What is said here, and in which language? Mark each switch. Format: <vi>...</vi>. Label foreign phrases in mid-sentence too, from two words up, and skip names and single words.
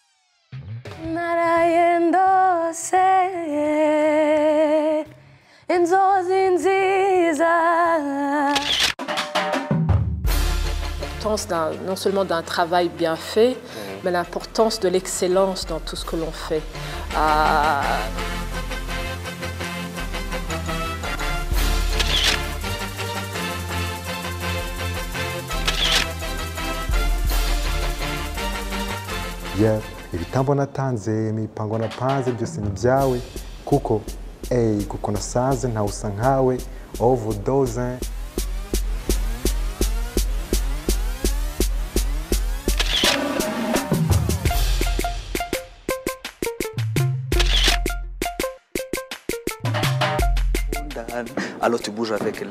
<fr>L'importance non seulement d'un travail bien fait, mais l'importance de l'excellence dans tout ce que l'on fait.</fr> <rw>ibitambo natanze imipango napanze byose ni byawe kuko kuko nasanze ntawusa nkawe overdose.</rw> <fr>Alors tu bouges avec les...</fr>